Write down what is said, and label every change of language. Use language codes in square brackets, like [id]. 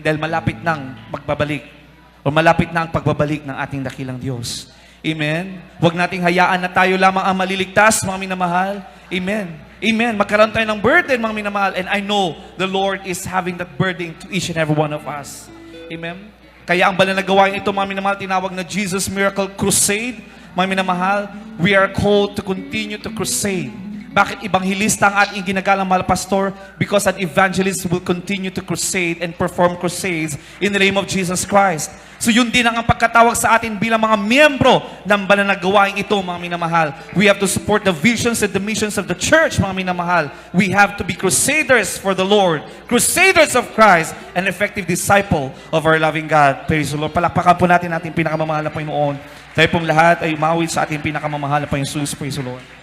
[tl] Dahil malapit nang magbabalik o malapit na ang pagbabalik ng ating dakilang Diyos. Amen? Huwag nating hayaan na tayo lamang ang maliligtas, mga minamahal. Amen. Amen. Magkaroon tayo ng burden, mga minamahal. [en] And I know the Lord is having that burden to each and every one of us. Amen? [tl] Kaya ang banal na gawain ito, mga minamahal, tinawag na Jesus Miracle Crusade. Mga minamahal, [en] we are called to continue to crusade. [tl] Bakit evangelista ang ating ginagalang mahal pastor? [en] Because an evangelist will continue to crusade and perform crusades in the name of Jesus Christ. [tl] So yun din ang pagkatawag sa atin bilang mga miyembro ng banal na gawain ito, mga minamahal. [en] We have to support the visions and the missions of the church, [tl] mga minamahal. [en] We have to be crusaders for the Lord, crusaders of Christ, an effective disciple of our loving God. Praise the Lord. [tl] Palakpakan po natin ating pinakamamahal na Panginoon. Tayo pong lahat ay umawit sa ating pinakamamahal na Panginoon. [en] Praise the Lord.